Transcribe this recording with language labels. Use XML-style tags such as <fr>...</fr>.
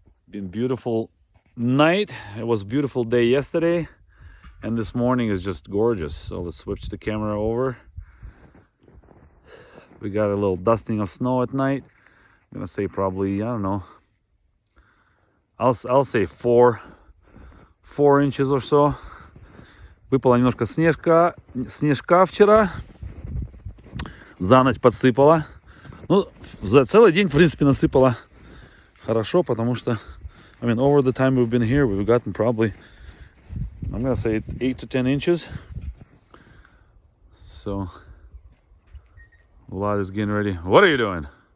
<en>Been beautiful night. It was a beautiful day yesterday, and this morning is just gorgeous. So let's switch the camera over. We got a little dusting of snow at night. I'm gonna say probably, I don't know, I'll say 4 inches or so.</en> <ru>Выпало немножко снежка вчера. За ночь подсыпало. Ну, за целый день, в принципе, насыпало хорошо, потому что</ru> <en>I mean, over the time we've been here, we've gotten probably, I'm gonna say 8 to 10 inches. So, Vlad is getting ready. What are you doing?</en>